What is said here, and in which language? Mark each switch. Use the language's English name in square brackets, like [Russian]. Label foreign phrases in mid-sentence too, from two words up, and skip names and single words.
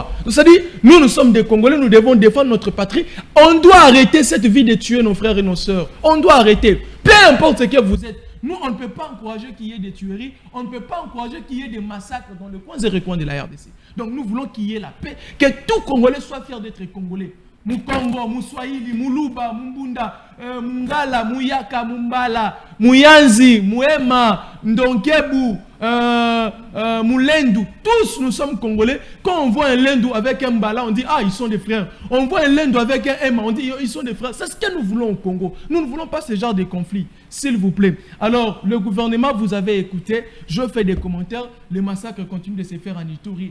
[French] C'est-à-dire, nous sommes des Congolais, nous devons défendre notre patrie. On doit arrêter cette vie de tuer nos frères et nos sœurs. On doit arrêter. Peu importe ce que vous êtes. Nous, on ne peut pas encourager qu'il y ait des tueries, on ne peut pas encourager qu'il y ait des massacres dans le coin et recoin de la RDC. Donc nous voulons qu'il y ait la paix, que tout Congolais soit fier d'être Congolais. Mukongo, Muswahili, Muluba, Mumbunda, Mungala, Muyaka, Mumbala, Muyanzi, Muema, Ndonkebu, Mulendu, tous nous sommes Congolais. Quand on voit un Lendu avec un Mbala, on dit ah, ils sont des frères. On voit un Lendu avec un Ema, on dit ils sont des frères. C'est ce que nous voulons au Congo. Nous ne voulons pas ce genre de conflit, s'il vous plaît. Alors, le gouvernement, vous avez écouté, je fais des commentaires, les massacres continuent de se faire en Ituri.